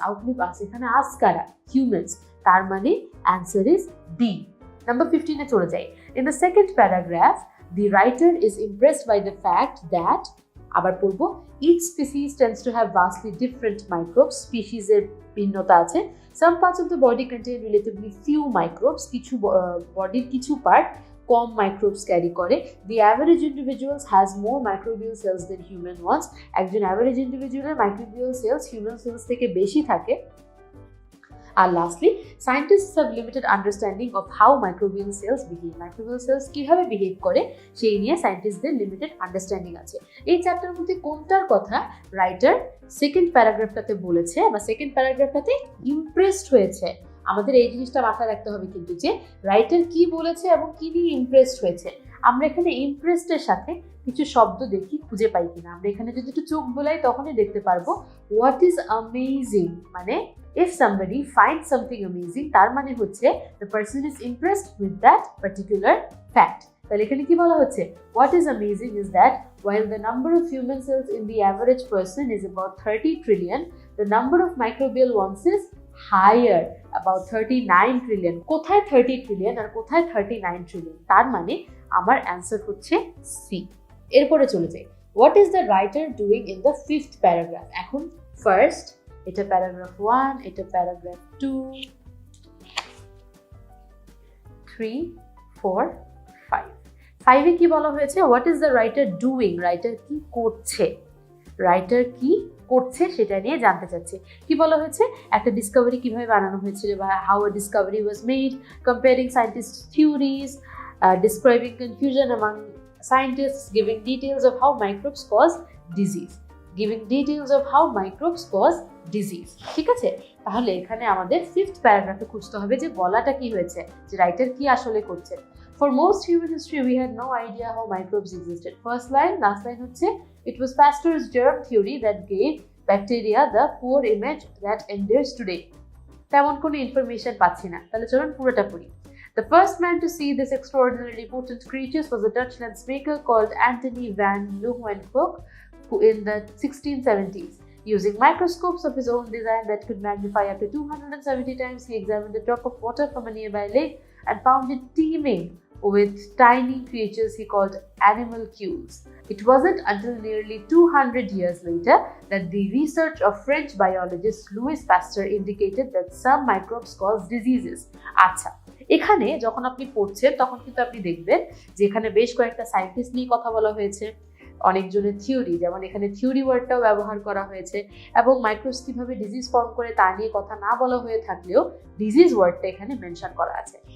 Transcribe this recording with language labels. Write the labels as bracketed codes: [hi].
[bn] আউটলিভ আস, এখানে আস কারা? হিউম্যানস, তার মানে অ্যান্সার ইজ ডি। নাম্বার 15-এ চলে যাই। [en] in the second paragraph the writer is impressed by the fact that, [bn] আবার পড়বো, [en] each species tends to have vastly different microbes, [bn] species এর ভিন্নতা আছে। [en] Some parts of the body contain relatively few microbes, [bn] কিছু বডির কিছু পার্ট কম microbes carry করে। [en] The average individual has more microbial cells than human ones, [bn] একজন average ইন্ডিভিজুয়ালের microbial sales human sales থেকে বেশি থাকে। আর lastly, [en] scientists have limited understanding of how microbial cells behave, [bn] microbial sales কীভাবে behave করে সেই নিয়ে সায়েন্টিস্টদের limited understanding আছে। এই 4টার মধ্যে কোনটার কথা রাইটার সেকেন্ড প্যারাগ্রাফটাতে বলেছে বা সেকেন্ড প্যারাগ্রাফটাতে ইমপ্রেসড হয়েছে? আমাদের এই জিনিসটা মাথায় রাখতে হবে কিন্তু যে রাইটার কি বলেছে এবং কি নিয়ে ইমপ্রেসড হয়েছে। আমরা এখানে ইমপ্রেসডের সাথে কিছু শব্দ দেখি খুঁজে পাই কিনা। আমরা এখানে যদি একটু চোখ বোলাই তখনই দেখতে পারবো [en] what is amazing, [bn] মানে [en] if somebody finds something amazing [bn] তার মানে হচ্ছে [en] the person is impressed with that particular fact। [bn] তাহলে এখানে কি বলা হচ্ছে? [en] What is amazing is that while the number of human cells in the average person is about 30 trillion, the number of microbial ones is higher, about 39 trillion। [bn] কোথায় 30 trillion আর কোথায় 39 trillion? তার মানে আমার অ্যান্সার হচ্ছে সি। এরপরে চলে যাই। [en] What is the writer doing in the 5th paragraph? [bn] এখন ফার্স্ট এটা প্যারাগ্রাফ 1, এটা প্যারাগ্রাফ 2, 3, 4, 5। 5-এ কি বলা হয়েছে? [en] What is the writer doing? [bn] Writer কি করছে? রাইটার কি করছে সেটা নিয়ে জানতে চাচ্ছে। কি বলা হয়েছে? একটা ডিসকভারি কিভাবে বানানো হয়েছিল বা [en] how a discovery was made, comparing scientist theories, describing confusion among scientists, giving details of how microbes cause disease, giving details of how microbes cause disease, [bn] ঠিক আছে? তাহলে এখানে আমাদের 5th প্যারাগ্রাফে খুঁজতে হবে যে বলাটা কি হয়েছে, যে রাইটার কি আসলে করছে। [en] For most human history we had no idea how microbes existed. First line, last line হচ্ছে it was Pasteur's germ theory that gave bacteria the poor image that endures today. [bn] তেমন কোনো ইনফরমেশন পাচ্ছি না, তাহলে চলুন পুরোটা পড়ি। [en] The first man to see this extraordinarily potent creatures was a Dutch lensmaker called Antony van Leeuwenhoek, who in the 1670s, using microscopes of his own design that could magnify up to 270 times, he examined a drop of water from a nearby lake and found it teeming with tiny creatures he called animalcules. It wasn't until nearly 200 years later that the research of French biologist Louis Pasteur indicated that some microbes cause diseases. [bn] আচ্ছা, এখানে যখন আপনি পড়ছেন তখন কিন্তু আপনি দেখবেন যে এখানে বেশ কয়েকটা সায়েন্টিস্ট নিয়ে কথা বলা হয়েছে, অনেকজনের থিওরি, যেমন এখানে থিওরি ওয়ার্ডটাও ব্যবহার করা হয়েছে, এবং মাইক্রোবস কিভাবে ডিজিজ ফর্ম করে তা নিয়ে কথা না বলা হয়ে থাকলেও ডিজিজ ওয়ার্ডটা এখানে মেনশন করা আছে।